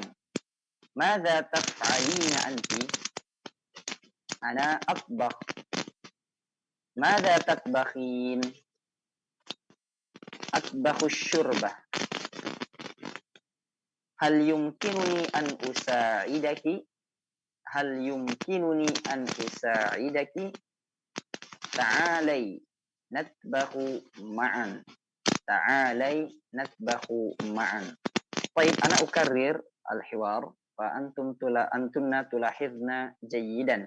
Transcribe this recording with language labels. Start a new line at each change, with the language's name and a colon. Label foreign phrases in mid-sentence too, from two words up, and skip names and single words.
Arabic: ماذا تفعلين أنت؟ أنا أطبخ. ماذا تطبخين؟ أطبخ الشوربة. هل يمكنني أن أساعدك؟ هل يمكنني أن أساعدك تعالي نطبخ معا. تعالي نطبخ معا. Baik, أنا أكرر الحوار فأنتن تلاحظن جيدا.